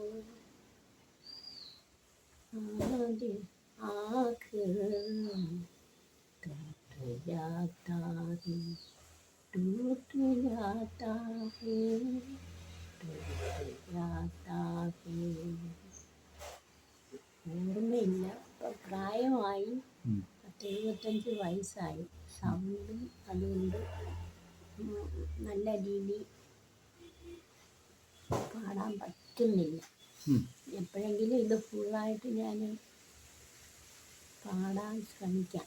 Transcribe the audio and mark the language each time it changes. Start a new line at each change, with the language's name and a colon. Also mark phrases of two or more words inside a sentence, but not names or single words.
Hindi: आखिर टूट जाता है, टूट जाता है, टूट जाता है.
Malayalam: ഓർമ്മയില്ല. ഇപ്പം പ്രായമായി, 75 വയസ്സായി. സൗണ്ടും അതുകൊണ്ട് നല്ല രീതിയിൽ പാടാൻ പറ്റുന്നില്ല. എപ്പോഴെങ്കിലും ഇത് ഫുള്ളായിട്ട് ഞാൻ പാടാൻ ശ്രമിക്കാം.